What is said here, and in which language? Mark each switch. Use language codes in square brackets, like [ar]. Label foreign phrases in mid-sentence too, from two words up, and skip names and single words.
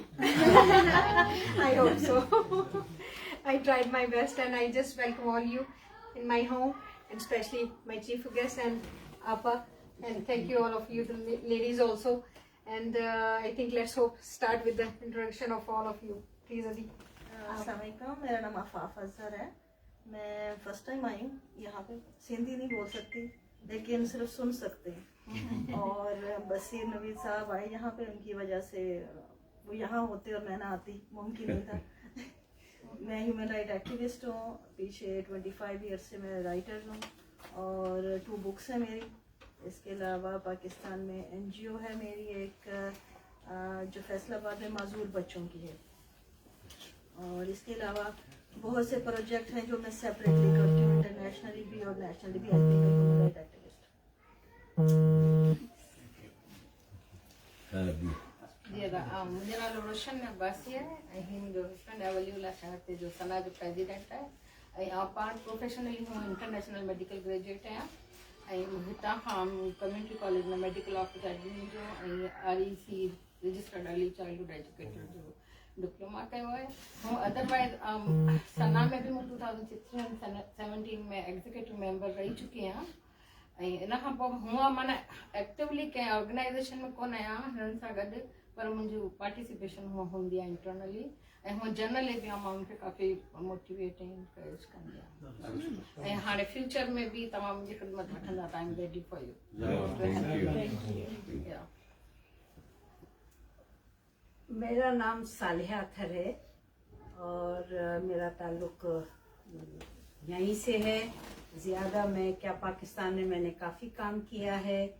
[en] I hope so. I tried my best and I just welcome all you in my home and especially my chief guest and Appa. And thank you all of you, the ladies also. And I think let's start with the introduction of all of you. Please, Adi. [ur] السلام علیکم، میرا نام عفاف اظہر ہے۔ میں [en] first time [ur] آئی ہوں یہاں پہ. سندھی نہیں بول سکتی لیکن صرف سن سکتے ہیں. اور بشیر نوید صاحب آئے یہاں پہ، ان کی وجہ سے وہ یہاں ہوتے اور میں نہ آتی، ممکن نہیں تھا. میں [en] human right activist [ur] ہوں۔ پیچھے 25 ایئرز سے میں رائٹر ہوں اور 2 بکس ہیں میری. اس کے علاوہ پاکستان میں NGO ہے میری ایک جو فیصل آباد میں معذور بچوں کی ہے. اور اس کے علاوہ بہت سے پروجیکٹ ہیں جو میں سیپریٹلی کرتی ہوں، انٹرنیشنلی بھی اور نیشنلی بھی. [en] human right activist. [sd] मुंहिंजो नालो रोशन अब्बासी आहे ऐं ही मुंहिंजो हस्बैंड अवलीउल्ला शहर ते जो सना जो प्रेसिडेंट आहे. ऐं आउं पाण प्रोफेशनली हूं [en] international medical graduate [sd] आहियां ऐं हितां खां [en] community college [sd] में [en] medical officer admin [sd] जो ऐं [en] REC registered early childhood educator [sd] जो डिप्लोमा कयो आहे. ऐं अदरवाइज़ सना में बि मां 2016-17 में [en] executive member [sd] रही चुकी आहियां. ऐं इन खां पोइ हूअं माना एक्टिवली कंहिं ऑर्गेनाइज़ेशन में कोन आहियां हिननि सां गॾु, पर मुंहिंजी पार्टिसिपेशन हूअं हूंदी आहे इंटरनली. ऐं हूअं जनरली बि माण्हुनि खे काफ़ी मोटिवेट ऐं इनकरेज कंदी आहियां. ऐं हाणे फ्यूचर में बि तव्हां मुंहिंजी ख़िदमत वठंदा त [en] I am ready for you. [ur] میرا نام صالحہ اختر ہے اور میرا تعلق یہیں سے ہے. زیادہ میں کیا پاکستان میں میں نے کافی کام کیا ہے.